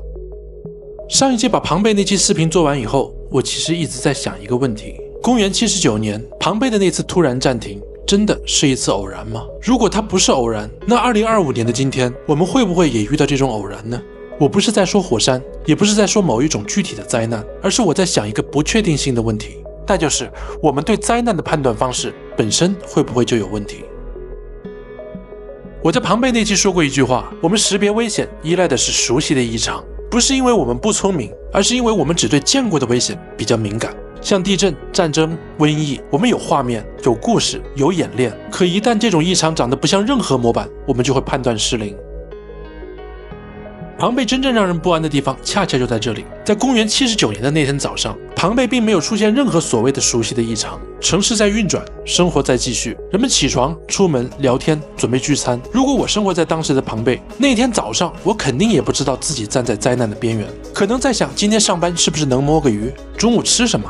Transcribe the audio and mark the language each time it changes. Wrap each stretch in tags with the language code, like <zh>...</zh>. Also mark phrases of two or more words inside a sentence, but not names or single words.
<zh>上一期把龐貝那期視頻做完以後，我其實一直在想一個問題：公元79年，龐貝的那次突然暫停，真的是一次偶然嗎？如果它不是偶然，那2025年的今天，我們會不會也遇到這種偶然呢？我不是在說火山，也不是在說某一種具體的災難，而是我在想一個不確定性的問題，那就是我們對災難的判斷方式本身會不會就有問題？我在龐貝那期說過一句話：我們識別危險依賴的是熟悉的異常，不是因為我們不聰明，而是因為我們只對見過的危險比較敏感。像地震、戰爭、瘟疫，我們有畫面、有故事、有演練，可一旦這種異常長得不像任何模板，我們就會判斷失靈。龐貝真正讓人不安的地方，恰恰就在這裡。在公元79年的那天早上，龐貝並沒有出現任何所謂的熟悉的異常。城市在運轉，生活在繼續，人們起床、出門、聊天、準備聚餐。如果我生活在當時的龐貝，那天早上我肯定也不知道自己站在災難的邊緣，可能在想今天上班是不是能摸個魚，中午吃什麼。</zh>